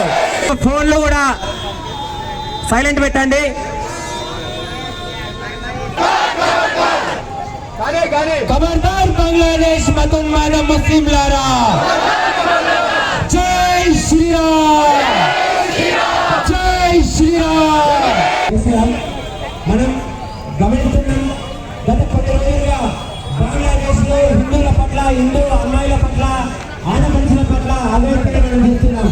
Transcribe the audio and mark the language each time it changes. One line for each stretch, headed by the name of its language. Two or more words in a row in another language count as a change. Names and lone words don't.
Telugu: ఫోన్ లో కూడా సైలెంట్ పెట్టండి. ఖబర్దార్ బంగ్లాదేశ్ మతోన్మాద ముస్లిం లారా.
Hindi: जय श्री राम, जय श्री राम.
Telugu: మనం గమనిస్తున్నాం, గత కొన్ని రోజులుగా బంగ్లాదేశ్ లో హిందువుల పట్ల, హిందూ అమ్మాయిల పట్ల, ఆడపడుచుల పట్ల అవేర్పడి మనం చూస్తున్నాం.